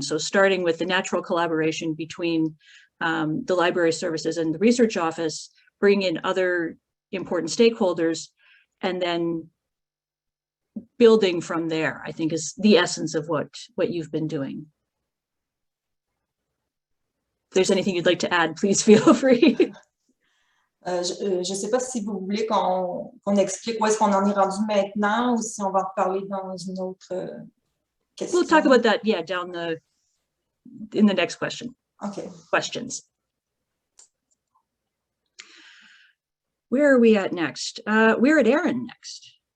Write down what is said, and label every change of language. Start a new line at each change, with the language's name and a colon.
English: So starting with the natural collaboration between the library services and the research office, bring in other important stakeholders, and then building from there, I think is the essence of what you've been doing. If there's anything you'd like to add, please feel free.
French: Je ne sais pas si vous voulez qu'on explique où est-ce qu'on en est rendu maintenant ou si on va en reparler dans une autre question.
English: We'll talk about that, yeah, in the next question. Okay. Questions. Where are we at next? We're at Erin next.